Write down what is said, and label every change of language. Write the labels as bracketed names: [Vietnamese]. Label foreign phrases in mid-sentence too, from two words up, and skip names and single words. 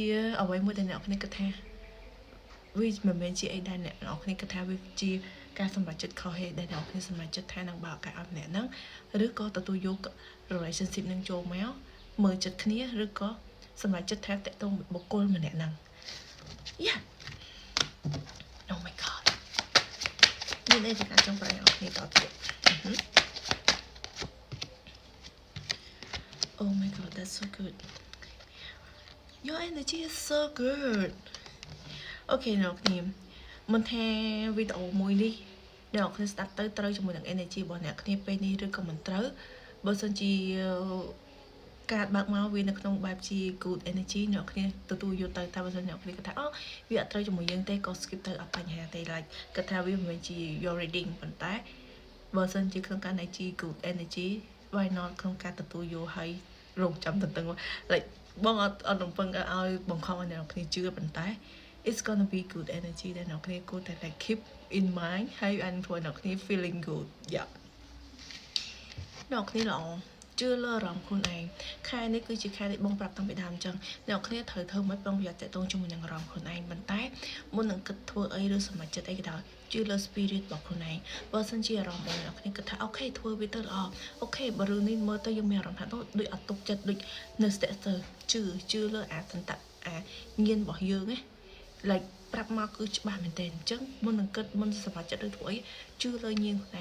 [Khmer] អ្វីមួយដែលអ្នកគ្នាគិតថាវាមិនមែនជាអីដែលអ្នកគ្នាគិតថាវាជាការសម្រេចចិត្តខុសទេដែលអ្នកគ្នាសម្រេចចិត្តថានឹងបើកឱកាសឲ្យម្នាក់ហ្នឹងឬក៏ទទួលយក relationship នឹងចូលមកមើលចិត្តគ្នាឬក៏សម្រេចចិត្តថាតាក់ទងបុគ្គលម្នាក់ហ្នឹង [English] yeah oh my god [Khmer] មានអីដែលចង់ប្រាប់អ្នកគ្នាតទៀត [English] Oh my god, that's so good. Your energy is so good. [Khmer] Okay អ្នកគ្នាមិនថាវីដេអូមួយនេះអ្នកគ្នាស្ដាប់ទៅត្រូវជាមួយនឹង energy របស់អ្នកគ្នាពេលនេះឬក៏មិនត្រូវបើសិនជាការបើកមកវានៅក្នុង បែបជា [English] good energy [Khmer] អ្នកគ្នាទទួលយកទៅតែបើសិនអ្នកគ្នាគាត់ថាអូវាអត់ត្រូវជាមួយយើងទេក៏ skip ទៅអត់បញ្ហាទេ like គាត់ថាវាមិនមែនជា [English] your reading [Khmer] ប៉ុន្តែបើសិនជាក្នុងការ [English] energy good energy why not [Khmer] ក្នុងការទទួលយកហើយរងចាំតឹង like បងអត់រំពឹងឲ្យបង្ខំឲ្យអ្នកគ្នាជឿប៉ុន្តែ [English] it's gonna be good energy [Khmer] ដែលអ្នកគ្នាគួរតែ [English] like keep in mind [Khmer] ហើយអានធ្វើអ្នកគ្នា [English] feeling good yeah [Khmer] អ្នកគ្នាល្អជឿលើអារម្មណ៍ខ្លួនឯងខែនេះគឺជាខែដែលបងប្រាប់តាំងពីដើមអញ្ចឹងអ្នកគ្នាត្រូវធ្វើមិនបងប្រយ័ត្នតាក់ទងជាមួយនឹងអារម្មណ៍ខ្លួនឯងប៉ុន្តែមុននឹងគិតធ្វើអីឬសម្រេចចិត្តអីក៏ដោយជឿលើ spirit របស់ខ្លួនឯងបើសិនជាអារម្មណ៍បងអ្នក គ្នាគិតថាអូខេធ្វើវាទៅល្អអូខេបើរឿងនេះមើលទៅយើងមានអារម្មណ៍ថាដូចអត់ទុកចិត្តដូចនៅស្ទាក់ស្ទើរជឿលើអាសន្តៈអាញៀនរបស់យើងណា like ប្រាប់មកគឺច្បាស់មែនទែនអញ្ចឹងមុននឹងគិតមុនសម្រាប់ចិត្តឬធ្វើអីជឿលើញៀនខ្លួនឯង